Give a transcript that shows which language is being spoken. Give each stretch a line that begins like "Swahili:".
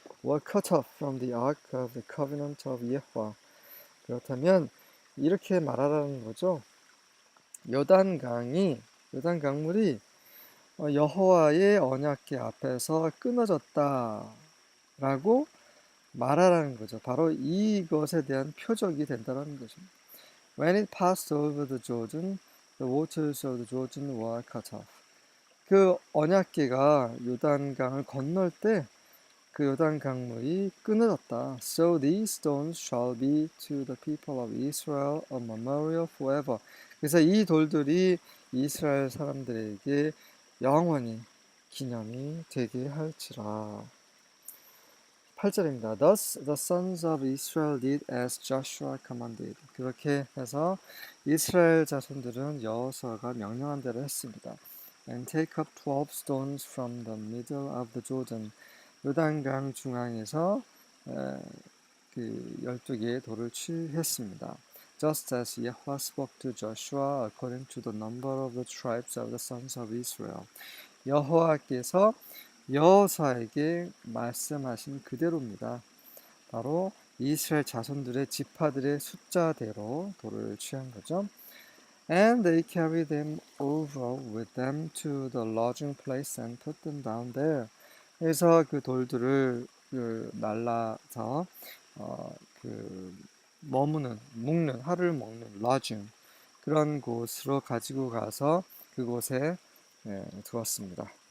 English: were cut off from the ark of the covenant of Yahweh.
Korean: 그렇다면 이렇게 말하라는 거죠. 요단 강물이 여호와의 언약궤 앞에서 끊어졌다라고 말하라는 거죠. 바로 이것에 대한 표적이 된다는 거죠.
English: When it passed over the Jordan, the waters of the Jordan were cut off.
Korean: 그 언약궤가 요단강을 건널 때 그 요단 강물이 끊어졌다.
English: So these stones shall be to the people of Israel a memorial forever.
Korean: 그래서 이 돌들이 이스라엘 사람들에게 영원히 기념이 되게 할지라. 8절입니다.
English: Thus the sons of Israel did as Joshua commanded.
Korean: 그렇게 해서 이스라엘 자손들은 여호수아가 명령한 대로 했습니다.
English: And take up 12 stones from the middle of the Jordan.
Korean: 요단강 중앙에서 그 12개의 돌을 취했습니다.
English: Just as Yahweh spoke to Joshua according to the number of the tribes of the sons of Israel.
Korean: 여호와께서 여호수아에게 말씀하신 그대로입니다. 바로 이스라엘 자손들의 지파들의 숫자대로 돌을 취한 거죠.
English: And they carried them over with them to the lodging place and put them down there.
Korean: 그래서 그 돌들을 날라서 묵는 하루를 먹는 lodging 그런 곳으로 가지고 가서 그곳에 두었습니다.